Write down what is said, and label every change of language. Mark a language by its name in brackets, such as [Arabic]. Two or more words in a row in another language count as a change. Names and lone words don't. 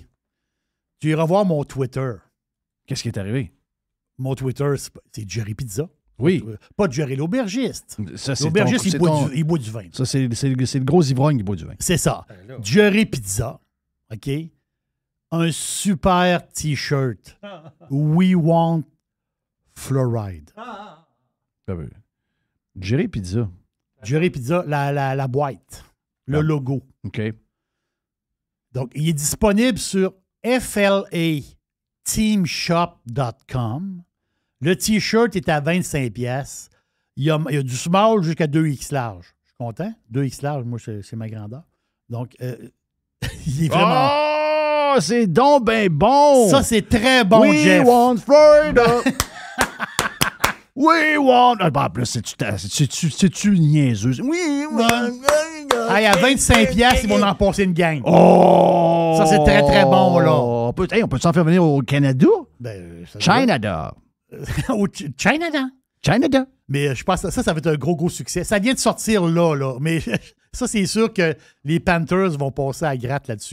[French] Tu iras voir mon Twitter. Qu'est-ce qui est arrivé? Mon Twitter, c'est Jerry Pizza. Oui. Pas Jerry l'aubergiste. Ça, L'aubergiste, il boit du vin. Ça, c'est le gros ivrogne qui boit du vin. C'est ça. Jerry Pizza. OK? Un super T-shirt. [English] We want fluoride. [French] Jerry Pizza. Jerry Pizza, la boîte. Le logo. OK. Donc, il est disponible sur flateamshop.com. Le T-shirt est à 25 pièces. Il y a du small jusqu'à 2X large. Je suis content. 2X large, moi, c'est ma grandeur. Donc, il est vraiment... Oh, c'est donc ben bon! Ça, c'est très bon, Jeff. [English] We want Florida! We want... [French] Ah, en plus, c'est-tu niaiseuse? [English] We want... [French] Hey, à 25 pièces, ils vont en passer une gang. Oh! Ça, c'est très, très bon, là. On peut s'en faire venir au Canada? Ben, Canada. Au Canada. Canada. Mais je pense que ça va être un gros succès. Ça vient de sortir là. Mais ça, c'est sûr que les Panthers vont passer à gratte là-dessus.